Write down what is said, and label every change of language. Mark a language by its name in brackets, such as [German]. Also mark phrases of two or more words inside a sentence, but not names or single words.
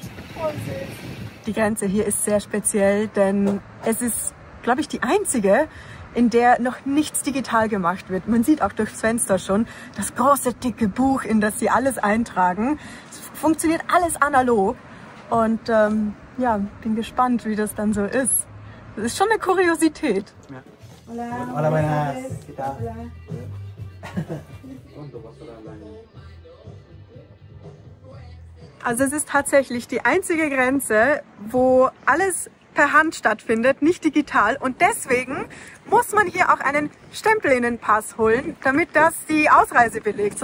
[German] Die Grenze hier ist sehr speziell, denn es ist, glaube ich, die einzige, in der noch nichts digital gemacht wird. Man sieht auch durchs Fenster schon das große, dicke Buch, in das sie alles eintragen. Es funktioniert alles analog und ja, bin gespannt, wie das dann so ist. Das ist schon eine Kuriosität. Ja. [Spanish] Hola. Hola, buenas. ¿Qué tal? [German] Also es ist tatsächlich die einzige Grenze, wo alles per Hand stattfindet, nicht digital, und deswegen muss man hier auch einen Stempel in den Pass holen, damit das die Ausreise belegt.